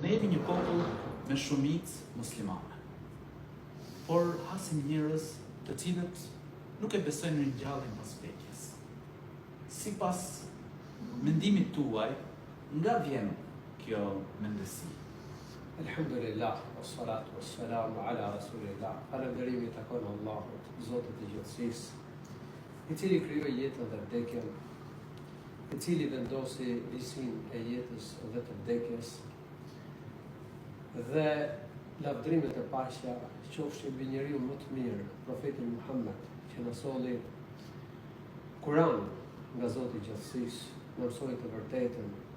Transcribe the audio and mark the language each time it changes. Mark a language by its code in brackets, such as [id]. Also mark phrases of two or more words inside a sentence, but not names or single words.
[sq] jemi një popull me shumicë muslimane. Por hasim njerëz të cilët nuk e besojnë në ringjalljen pas vdekjes. Sipas mendimit tuaj, nga vjen kjo mendësi? [ar] الحمد لله، والصلاة والسلام على رسول الله. [sq] Falënderimi takon Allahut, Zotit të gjithësisë, i cili krijoi jetën dhe vdekjen, i cili vendosi ligjsinë e jetës dhe të vdekjes, dhe lavdrimet e paqja qofshin mbi njeriu më të mirë, profetin Muhammed, që na solli Kur'anin nga Zoti i gjithësisë, na mësoi të vërtetën,